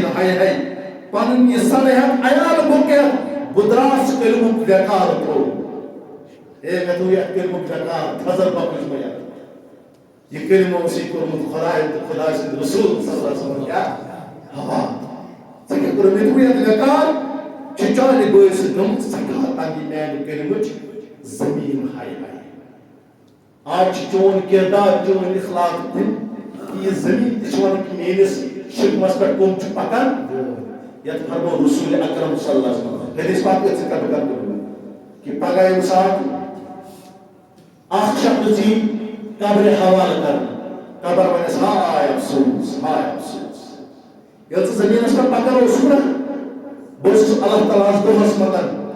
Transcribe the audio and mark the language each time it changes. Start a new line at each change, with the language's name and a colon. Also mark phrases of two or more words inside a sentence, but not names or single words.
Kashmiri: ہَے ہَے پنُن یہِ صلحت عیال گوٚو کیٛاہ بہٕ درٛاس کٔرمُت بیکار تھوٚو ہے مےٚ دوٚپ یتھ کٔرمُت بیکار تھزر بۄکٕچ مےٚ یتھ یہِ کلمہٕ اوسُے کوٚرمُت خۄداے تہٕ خۄداے سٕنٛدۍ رسوٗل
Arabic: صلی اللہ علیہ وسلم
Kashmiri: کیٛاہ ہوا ژےٚ کیٛاہ کوٚرُتھ مےٚ دوٚپ یتھ بیکار چھِ چانہِ بٲے سۭتۍ گٔمٕژ سٮ۪ٹھاہ تنگی میانہِ کلمٕچ زمیٖن ہَے ہَے آج چھِ چون کردار چون اخلاق تہِ یہِ زمیٖن تہِ چھِ ونان کہِ میٲنِس شکمس پٮ۪ٹھ کٕم چھِ پکان یتھ فرمو رسول اکرم
Arabic: صلی اللہ علیہ وسلم
Kashmiri: حدیث پاک کٔژ کتھ کرو کہ پگہہ ییٚمہِ ساتہٕ اکھ شخص یی قبرِ حوالہٕ کرنہٕ قبر ونیٚس ہاے افسوس ییٚلہِ ژٕ زمیٖنس پٮ۪ٹھ پکان اوسُکھ نا بہٕ اوسُس اللہ تعالیٰ ہس دۄہس منٛز